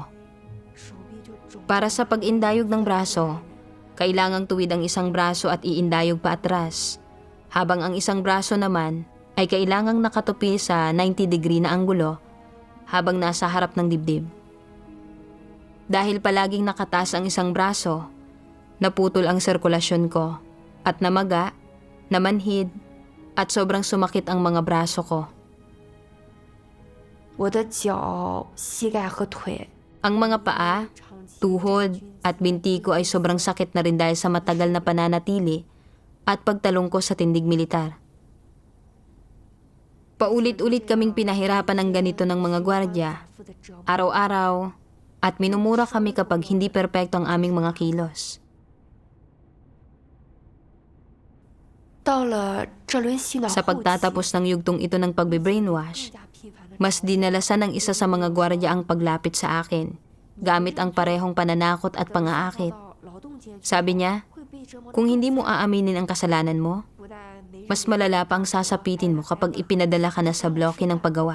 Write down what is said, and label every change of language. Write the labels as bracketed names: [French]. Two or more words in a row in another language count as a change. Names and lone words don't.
[Filipino] Para sa pag-indayog ng braso, kailangang tuwid ang isang braso at iindayog pa atras, habang ang isang braso naman ay kailangang nakatupi sa 90 degree na anggulo habang nasa harap ng dibdib. Dahil palaging nakataas ang isang braso, naputol ang sirkulasyon ko at namaga, namanhid, at sobrang sumakit ang mga braso ko. [Chinese] 我的脚、膝盖和腿 [Filipino] Ang mga paa, tuhod at binti ko ay sobrang sakit na rin dahil sa matagal na pananatili at pagtalong ko sa tindig militar. Paulit-ulit kaming pinahirapan ng ganito ng mga gwardiya, araw-araw, at minumura kami kapag hindi perpekto ang aming mga kilos. [Chinese] 到了这轮洗脑 [Filipino] Sa [Chinese] 后期， [Filipino] pagtatapos ng yugtong ito ng pagbe-brainwash, mas dinalasan ng isa sa mga gwardiya ang paglapit sa akin, gamit ang parehong pananakot at pangaakit. Sabi niya, kung hindi mo aaminin ang kasalanan mo, mas malala pa ang sasapitin mo kapag ipinadala ka na sa bloke ng paggawa.